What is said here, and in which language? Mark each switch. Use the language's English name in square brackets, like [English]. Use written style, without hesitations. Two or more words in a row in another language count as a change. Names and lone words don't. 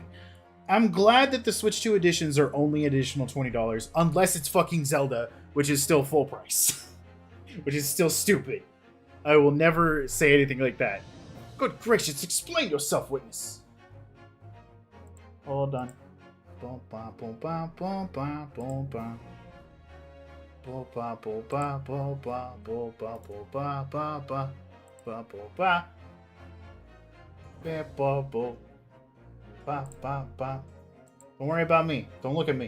[English] I'm glad that the Switch 2 editions are only additional $20, unless it's fucking Zelda, which is still full price. Which is still stupid. I will never say anything like that. Good gracious, explain yourself, witness. Hold on. Boom, ba, boom, ba, boom, ba, boom, ba. Boom, ba, boom, ba, boom, ba, boom, ba, boom, ba, ba, ba, ba, boom, ba. Ba, ba, boom. Ba, ba, ba. Don't worry about me. Don't look at me.